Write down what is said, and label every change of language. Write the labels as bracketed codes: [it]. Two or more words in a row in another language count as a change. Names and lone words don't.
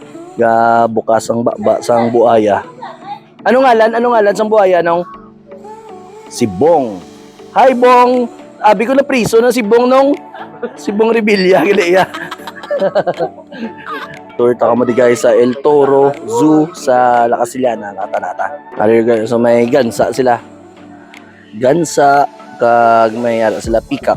[hil] Bukas ang sang buaya. Ano ngalan sang buaya nung? Si Bong. Hi Bong. Abi ko na priso na si Bong nung. Si Bong Revilla gali ya. Tour ta mo di guys sa El Toro Zoo sa La Castellana, nata. Ari guys, so may gansa sila. Gansa kag may sila peacock.